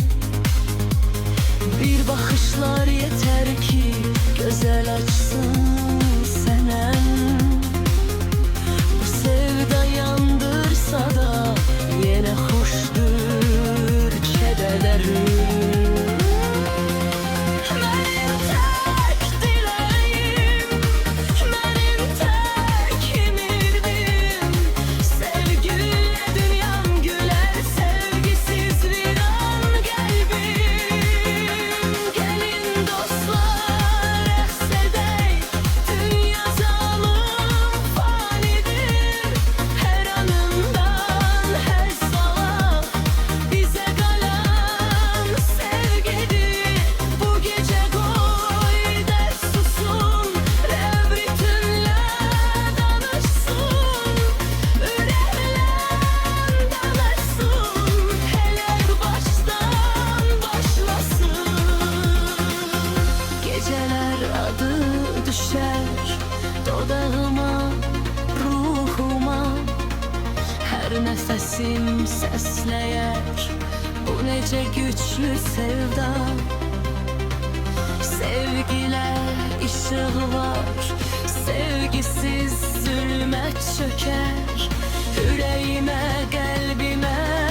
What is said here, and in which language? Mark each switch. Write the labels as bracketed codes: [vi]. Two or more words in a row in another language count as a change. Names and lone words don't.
[az] Bir baxışlar yeter ki gözəl açsın sənəm. Bu sevda yandırsa da yenə xoşdur kədərlərim. [tr] Benim tek dileğim, benim tek ümidim, sevgiyle dünyam güler, sevgisiz viran kalbim. [az] Gelin dostlar rəqs edək, dünya zalim fanidir. Hər anından həzz alaq, bizə qalan sevgidir. Bu gecə qoy dərd susun, rəv ritmlə danışsın, ürəklər danışsın, həyat başdan başlasın. [tr] Geceler adı düşer dodağıma, ruhuma, her nefesim sesleyer bu nece güçlü sevda. [az] Sevgilə işıq var, sevgisiz zülmət çökər, ürəyimə, qəlbimə